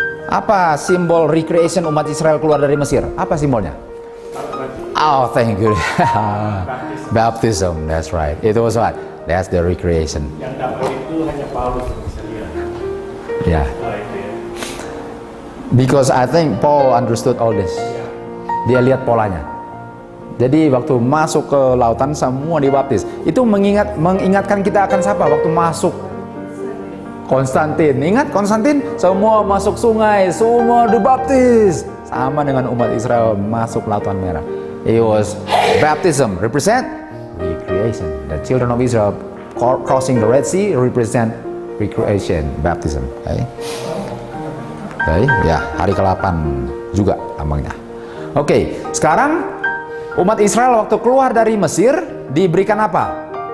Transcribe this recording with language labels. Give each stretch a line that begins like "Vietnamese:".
Indonesian: Apa simbol recreation umat Israel keluar dari Mesir? Apa simbolnya?
English: Oh, thank you. Baptism, that's right. Itu was what? That's the recreation.
Indonesian: Yang dapat itu hanya Paulus yang bisa lihat.
English: Yeah.
Indonesian: Oh, itu ya.
English: Because I think Paul understood all this.
Indonesian: Dia lihat polanya. Jadi waktu masuk ke lautan semua dibaptis. Itu mengingatkan kita akan siapa waktu masuk? Konstantin. Ingat Konstantin? Semua masuk sungai, semua dibaptis. Sama dengan umat Israel masuk lautan merah.
English: It was baptism represent recreation. The children of Israel crossing the Red Sea represent recreation, baptism.
Indonesian: Ya, hari ke-8 juga lambangnya. Sekarang umat Israel waktu keluar dari Mesir diberikan apa?